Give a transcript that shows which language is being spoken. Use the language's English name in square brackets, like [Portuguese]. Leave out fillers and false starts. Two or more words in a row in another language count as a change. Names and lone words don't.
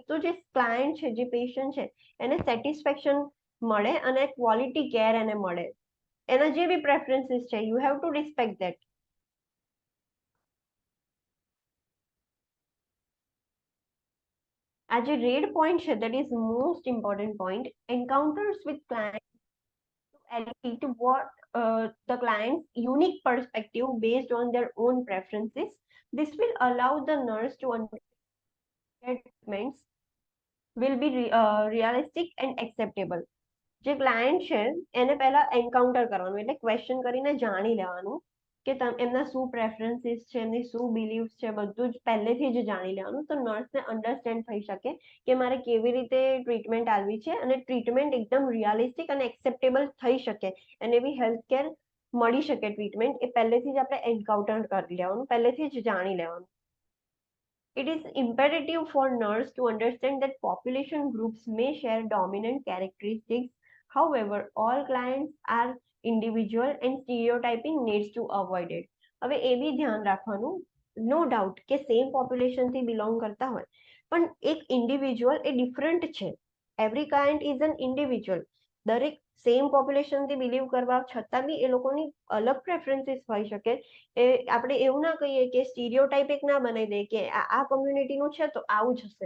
[Gujarati] તો જે ક્લાયન્ટ છે, જે પેશન્ટ છે, એને સેટિસ્ફેક્શન મળે અને [English] quality care [Gujarati] એને મળે. એના જે બી પ્રેફરન્સીસ છે, [English] you have to respect that. [Gujarati] આ જે [English] red point [Gujarati] છે, [English] that is most important point. Encounters with clients to elevate what the client's unique perspective based on their own preferences. This will allow the nurse to understand treatments will be realistic and acceptable. [Gujarati] જે ક્લાયન્ટ છે એને પહેલા એન્કાઉન્ટર કરવાનું, એટલે ક્વેશ્ચન કરીને જાણી લેવાનું કે એમના શું પ્રેફરન્સીસ છે, એમની શું બિલીફ છે, બધું જ પહેલેથી જ જાણી લેવાનું. તો નર્સને અન્ડરસ્ટેન્ડ થઈ શકે કે મારે કેવી રીતે ટ્રીટમેન્ટ આપવી છે, અને ટ્રીટમેન્ટ એકદમ રિયાલિસ્ટિક અને એક્સેપ્ટેબલ થઈ શકે, અને એવી [English] health care [Gujarati] મળી શકે ટ્રીટમેન્ટ, એ પહેલેથી જ આપણે એન્કાઉન્ટર કરી લેવાનું, પહેલેથી જ જાણી લેવાનું. [English] It is imperative for nurse to understand that population groups may share dominant characteristics. However, all clients are individual and stereotyping needs to avoid it. [Gujarati] હવે એ બી ધ્યાન રાખવાનું, [English] no doubt [Gujarati] કે [English] same population [Gujarati] થી બિલોંગ કરતા હોય, પણ એક ઇન્ડિવિજ્યુઅલ એ ડિફરન્ટ છે. [English] every client is an individual. [Gujarati] દરેક [English] same populationથી [Gujarati] બિલીવ કરવા છતાં બી એ લોકોની અલગ પ્રેફરન્સીસ હોઈ શકે. એ આપણે એવું ના કહીએ કે સ્ટીરિયોટાઇપ એક ના બનાવી દે કે આ કમ્યુનિટીનું છે તો આવું જ હશે.